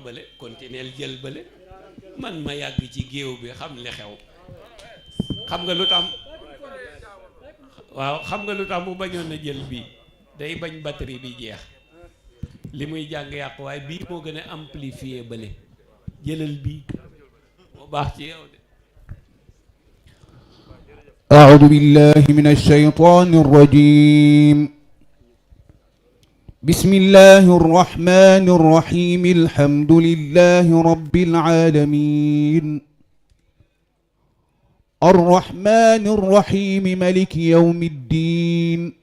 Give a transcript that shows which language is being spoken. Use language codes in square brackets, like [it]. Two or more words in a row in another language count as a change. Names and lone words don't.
[wo] bële continuer jël bële man ma yàgg ci géew bi xam li xew. xam nga lu tax waaw xam nga lu tax mu bañoon na jël bii day bañ batterie bi jeex li muy jàng yàqu waaye bii moo gën a amplifier bële jëlal bii moo baax ci yow de. [ar] أعوذ بالله من الشيطان الرجيم. بسم الله الرحمن الرحيم. الحمد لله رب العالمين الرحمن الرحيم ملك يوم الدين.